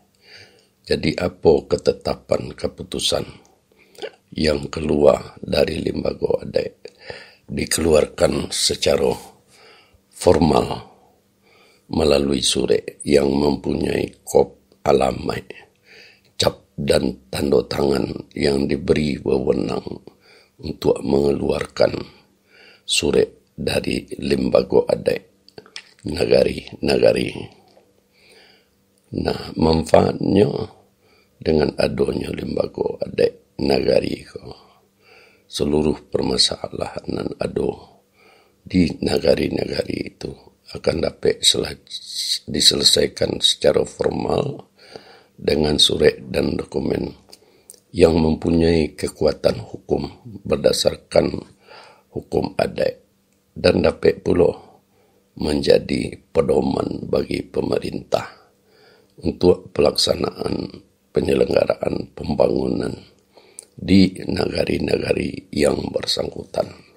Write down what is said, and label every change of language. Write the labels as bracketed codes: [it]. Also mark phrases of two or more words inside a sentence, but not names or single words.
[id] Jadi apa ketetapan keputusan yang keluar dari Limbago Adat dikeluarkan secara formal melalui surat yang mempunyai kop alamat, cap dan tanda tangan yang diberi wewenang untuk mengeluarkan surat dari Limbago Adat nagari-nagari. Nah, manfaatnya dengan adanya Limbago Adat nagari ko, seluruh permasalahan nan ado di negari-negari itu akan dapat diselesaikan secara formal dengan surat dan dokumen yang mempunyai kekuatan hukum berdasarkan hukum adat dan dapat pula menjadi pedoman bagi pemerintah untuk pelaksanaan penyelenggaraan pembangunan di negari-negari yang bersangkutan.